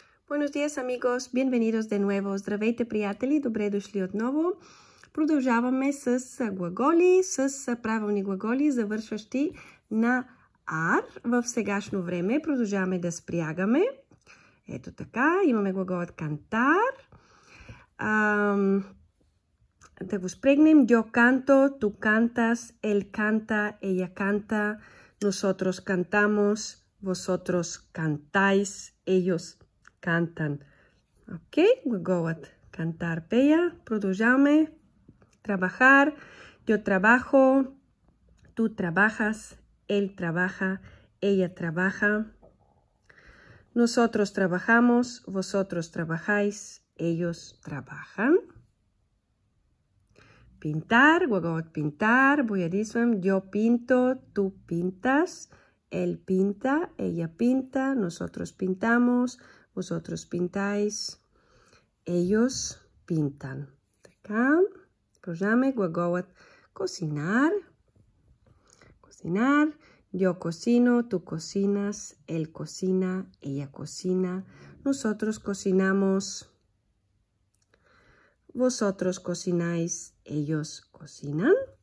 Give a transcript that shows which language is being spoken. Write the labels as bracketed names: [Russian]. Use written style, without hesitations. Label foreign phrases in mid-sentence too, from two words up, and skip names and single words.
[Spanish] Buenos días, amigos. Bienvenidos de nuevo. [Bulgarian] Здравейте, приятели. Добре дошли отново. Продължаваме с глаголи, с правилни глаголи, завършващи на ар. В сегашно време продължаваме да спрягаме. Ето така. Имаме глаголът cantar. Да го спрегнем. [Spanish] Yo canto, tú cantas, él canta, ella canta, nosotros cantamos, vosotros cantáis, ellos cantan. [Bulgarian] Ok, глаголът cantar, пея. Продължаваме. [Spanish] Trabajar, yo trabajo, tú trabajas, él trabaja, ella trabaja. Nosotros trabajamos, vosotros trabajáis, ellos trabajan. [Bulgarian] Pintar, глаголът pintar, боядисвам. [Spanish] Yo pinto, tú pintas, él pinta, ella pinta, nosotros pintamos, vosotros pintáis, ellos pintan. [Bulgarian] Така. Продължаваме. Глаголът cocinar. [Spanish] Cocinar. Yo cocino, tú cocinas, él cocina, ella cocina, nosotros cocinamos, vosotros cocináis, ellos cocinan.